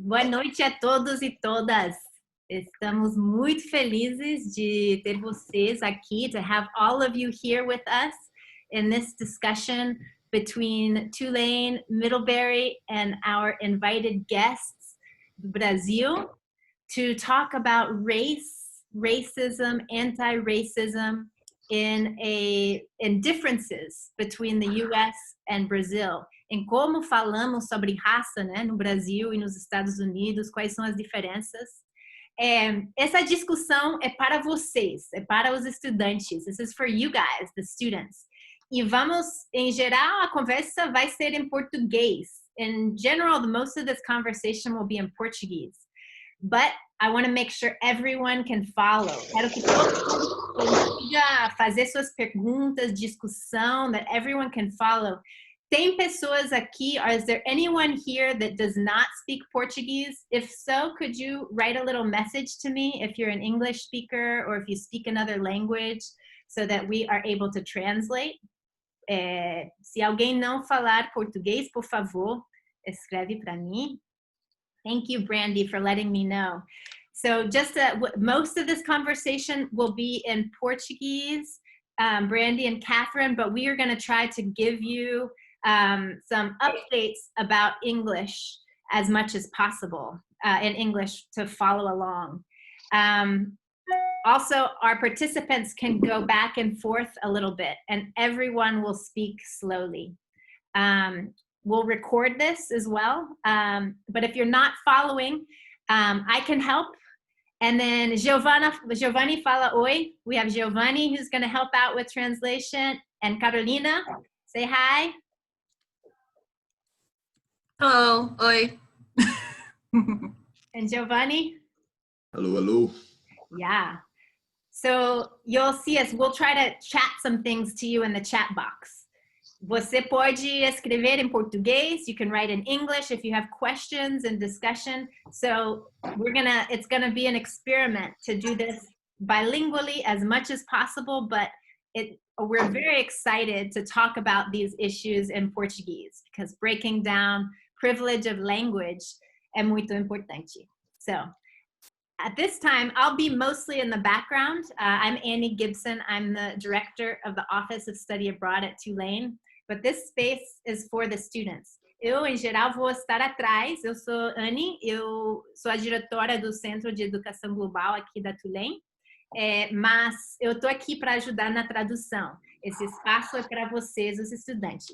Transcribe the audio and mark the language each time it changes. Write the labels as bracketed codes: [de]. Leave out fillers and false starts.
[pt] Boa noite a todos e todas. Estamos muito felizes de ter vocês aqui, [en] to have all of you here with us in this discussion between Tulane, Middlebury, and our invited guests, Brazil, to talk about race, racism, anti-racism, in differences between the U.S. and Brazil. [pt] Em como falamos sobre raça, né, no Brasil e nos Estados Unidos, quais são as diferenças. Essa discussão é para vocês, é para os estudantes. [en] This is for you guys, the students. [pt] E vamos, em geral, a conversa vai ser em português. [en] In general, most of this conversation will be in Portuguese. But I want to make sure everyone can follow. [pt] Quero que todo mundo consiga fazer suas perguntas, discussão, [en] that everyone can follow. [pt] Tem pessoas aqui, [en] is there anyone here that does not speak Portuguese? If so, could you write a little message to me if you're an English speaker or if you speak another language so that we are able to translate? [pt] Se alguém não falar português, por favor, escreve para mim. [en] Thank you, Brandy, for letting me know. So just most of this conversation will be in Portuguese, Brandy and Catherine, but we are going to try to give you some updates about English as much as possible in English to follow along. Also, our participants can go back and forth a little bit, and everyone will speak slowly. We'll record this as well, but if you're not following, I can help. And then Giovanni [pt] fala oi. [en] We have Giovanni who's going to help out with translation. And Carolina, say hi. Hello, oi. And Giovanni? Hello, hello. Yeah. So you'll see us. We'll try to chat some things to you in the chat box. [pt] Você pode escrever em português. [en] You can write in English if you have questions and discussion. So it's gonna be an experiment to do this bilingually as much as possible, but we're very excited to talk about these issues in Portuguese because breaking down privilege of language [pt] é muito importante. [en] So at this time, I'll be mostly in the background. I'm Annie Gibson. I'm the director of the Office of Study Abroad at Tulane. But this space is for the students. [pt] Eu, em geral, vou estar atrás. Eu sou Annie, eu sou a diretora do Centro de Educação Global aqui da Tulane, mas eu estou aqui para ajudar na tradução. Esse espaço é para vocês, os estudantes.